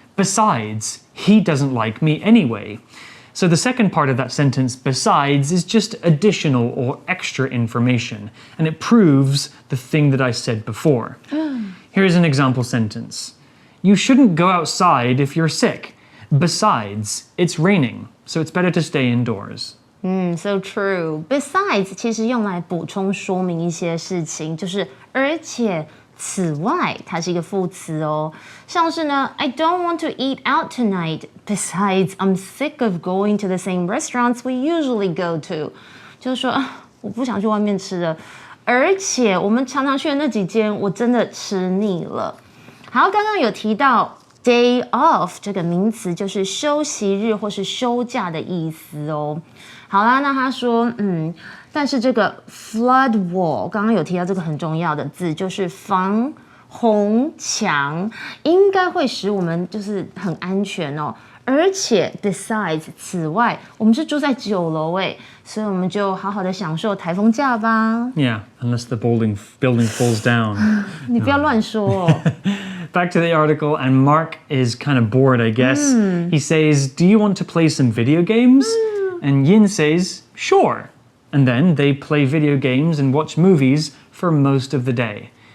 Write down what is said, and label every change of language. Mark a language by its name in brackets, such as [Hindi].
[English] Besides, he doesn't like me anyway. So the second part of that sentence, besides, is just additional or extra information, and it proves the thing that I said before. Here's an example sentence. You shouldn't go outside if you're sick. Besides, it's raining, so it's better to stay indoors. So true. [Chinese] Besides 其实用来补充说明一些事情，就是而且此外，它是一个副词哦，像是呢 [English] I don't want to eat out tonight. Besides, I'm sick of going to the same restaurants we usually go to. [Chinese] 就是说我不想去外面吃了，而且我们常常去的那几间，我真的吃腻了。好，刚刚有提到 day off 这个名词，就是休息日或是休假的意思哦。好啦，那他说，但是这个 flood wall 刚刚有提到这个很重要的字，就是防洪墙，应该会使我们就是很安全哦。而且 besides 此外，我们是住在9楼诶，所以我们就好好的享受台风假吧。 [English] Yeah, unless the building falls down. [Chinese] 你不要乱说哦。 [English] Back to the article, and Mark is kind of bored, I guess. He says, do you want to play some video games? And Yin says, sure. And then they play video games and watch movies for most of the day.